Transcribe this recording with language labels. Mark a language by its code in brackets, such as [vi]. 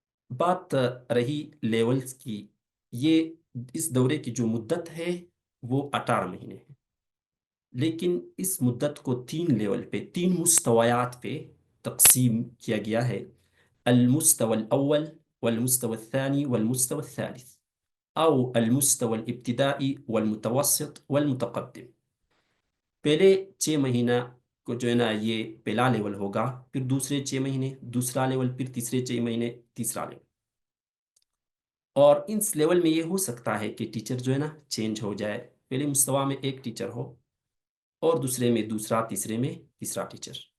[ur] بات رہی لیولز کی، یہ اس دورے کی جو مدت ہے وہ 18 مہینے ہے، لیکن اس مدت کو 3 لیول پہ، 3 مستویات پہ تقسیم کیا گیا ہے. [ar] المستوى الأول والمستوى الثاني والمستوى الثالث، أو المستوى الابتدائي والمتوسط والمتقدم. [ur] پہلے 6 مہینہ کو جو ہے نا یہ پہلا لیول ہوگا، پھر دوسرے 6 مہینے دوسرا لیول، پھر تیسرے 6 مہینے تیسرا لیول. اور اس لیول میں یہ ہو سکتا ہے کہ ٹیچر جو ہے نا چینج ہو جائے، پہلے مستویٰ میں ایک ٹیچر ہو اور دوسرے میں دوسرا، تیسرے میں تیسرا ٹیچر.